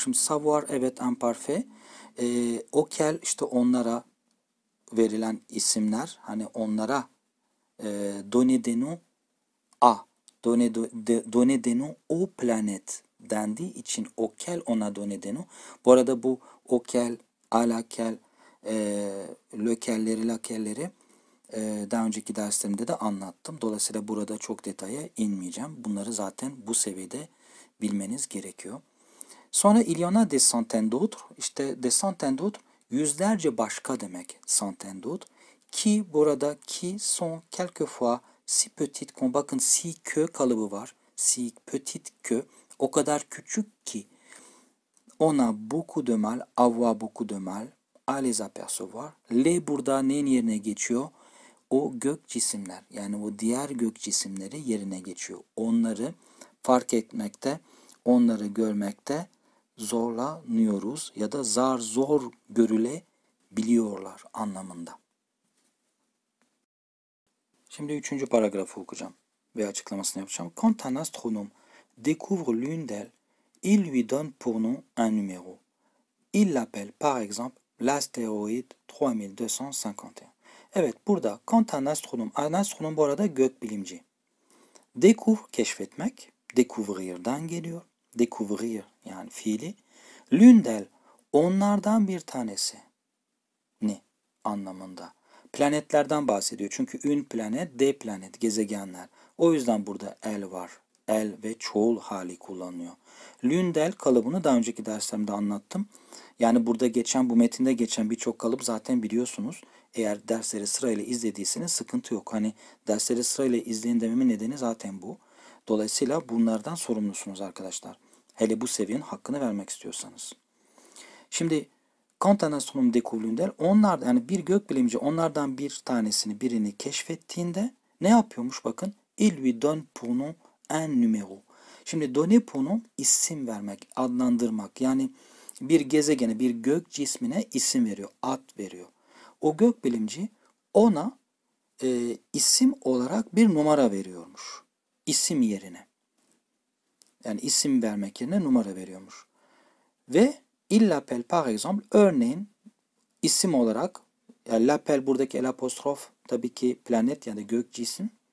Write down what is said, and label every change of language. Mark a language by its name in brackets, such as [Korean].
[Turkish] Şimdi savoir evet imparfait. Auquel işte onlara verilen isimler hani onlara donner des noms [French] a donner des noms aux planètes [Turkish] dendiği için auquel ona donner des noms. Bu arada bu auquel, à laquelle, lequelleri, laquelleri daha önceki derslerimde de anlattım. Dolayısıyla burada çok detaya inmeyeceğim. Bunları zaten bu seviyede bilmeniz gerekiyor. Sonra [French] il y en a des centaines d'autres. [Turkish] İşte [French] des centaines d'autres [Turkish] yüzlerce başka demek centaines d'autres. Ki burada [French] qui sont quelquefois si petites qu'on [Turkish] bakın [French] si que [Turkish] kalıbı var. [French] Si petite que [Turkish] o kadar küçük ki [French] on a beaucoup de mal, avoir beaucoup de mal à les apercevoir. [Turkish] Les burada neyin yerine geçiyor? O gök cisimler yani o diğer gök cisimleri yerine geçiyor. Onları fark etmekte, onları görmekte zorlanıyoruz ya da zar zor görülebiliyorlar anlamında. Şimdi üçüncü paragrafı okuyacağım ve açıklamasını yapacağım. [French] Quand un astronome découvre l'une d'elles, il lui donne pour nom un numéro. Il l'appelle par exemple l'astéroïde 3251. [Turkish] Evet burada [French] quand un astronom [Turkish] bu arada gökbilimci. Découvre keşfetmek, découvrir'dan geliyor. Découvrir yani fiili. [French] L'une d'elles [Turkish] onlardan bir tanesi ne anlamında. Planetlerden bahsediyor. Çünkü [French] une planet, des planet, [Turkish] gezegenler. O yüzden burada el var. El ve çoğul hali kullanılıyor. [French] L'une d'elles [Turkish] kalıbını daha önceki derslerimde anlattım. Yani burada geçen, bu metinde geçen birçok kalıp zaten biliyorsunuz. Eğer dersleri sırayla izlediyseniz sıkıntı yok. Hani dersleri sırayla izleyin dememin nedeni zaten bu. Dolayısıyla bunlardan sorumlusunuz arkadaşlar. Hele bu seviyenin hakkını vermek istiyorsanız. Şimdi [French] Quand un astronome découvre l'une d'elles, [Turkish] onlar yani bir gökbilimci onlardan birini keşfettiğinde ne yapıyormuş bakın? [French] Il lui donne pour nom un numéro. [Turkish] Şimdi [French] donner pour nom [Turkish] isim vermek, adlandırmak. Yani bir gezegene, bir gök cismine isim veriyor, ad veriyor. O gökbilimci ona isim olarak bir numara veriyormuş. İsim yerine. Yani isim vermek yerine numara veriyormuş. Ve [French] il l'appelle par exemple, [Turkish] örneğin isim olarak, yani l'appelle buradaki el apostrof tabii ki planet yani gök cisim.